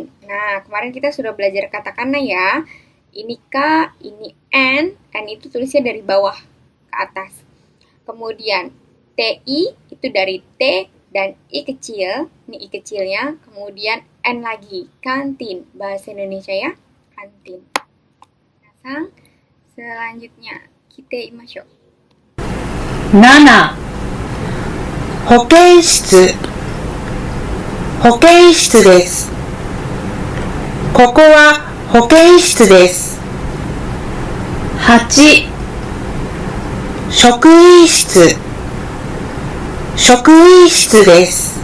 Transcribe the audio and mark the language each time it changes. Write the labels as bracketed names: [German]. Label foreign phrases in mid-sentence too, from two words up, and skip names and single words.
[Indonesian] Nah, kemarin kita sudah belajar katakana ya. Ini K, ini N itu tulisnya dari bawah ke atas. Kemudian TI itu dari T dan I kecil, ini I kecilnya, kemudian N lagi, kantin, bahasa Indonesia ya, kantin. Nah, selanjutnya, [Japanese] きていましょう. 7. 保健室保健室です。ここは保健室です。8. 職員室職員室です。